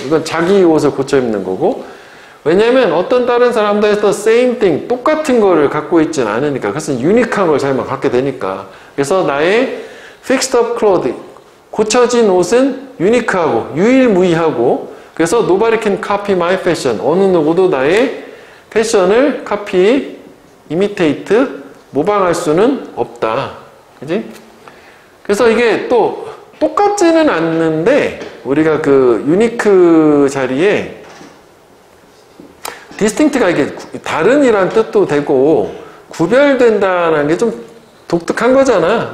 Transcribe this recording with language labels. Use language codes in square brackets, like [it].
[ko] 이건 자기 옷을 고쳐 입는 거고. 왜냐면 어떤 다른 사람들에서 [en] same thing, [ko] 똑같은 거를 갖고 있진 않으니까. 그래서 유니크한 걸 자기만 갖게 되니까. 그래서 나의 [en] fixed up clothing, [ko] 고쳐진 옷은 유니크하고 유일무이하고. 그래서 [en] nobody can copy my fashion. [ko] 어느 누구도 나의 패션을 copy, imitate, 모방할 수는 없다. 그지? 그래서 이게 또 똑같지는 않는데 우리가 그 유니크 자리에 디스팅트가 이게 다른이란 뜻도 되고 구별된다는 게 좀 독특한 거잖아.